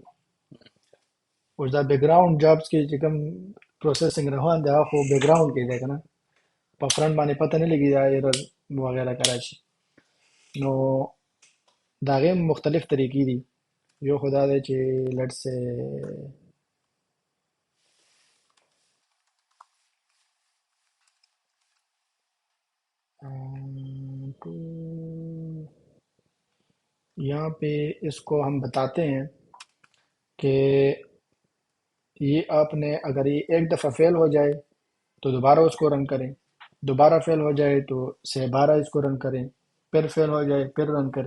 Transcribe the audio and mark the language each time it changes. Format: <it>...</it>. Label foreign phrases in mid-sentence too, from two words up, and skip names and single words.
<ps>اوس دا</ps> <en>background jobs</en> <ps>کې چې کوم پروسیسنګ روان دی هغه خو بیک گراوند کې دی که نه، په فرنٹ باندې پته نه لګي دا ایرر وغیره که راشي. نو د هغې مختلف طریقې دي. یو خو دا دی چې</ps> <en>let's say</en> <ur>تو یہاں پہ اس کو ہم بتاتے ہیں کہ یہ آپ نے اگر یہ ایک دفعہ فیل ہو جائے تو دوبارہ اس کو رن کریں، دوبارہ فیل ہو جائے تو سے بارہ اس کو رن کریں، پھر فیل ہو جائے پھر رن کریں.</ur>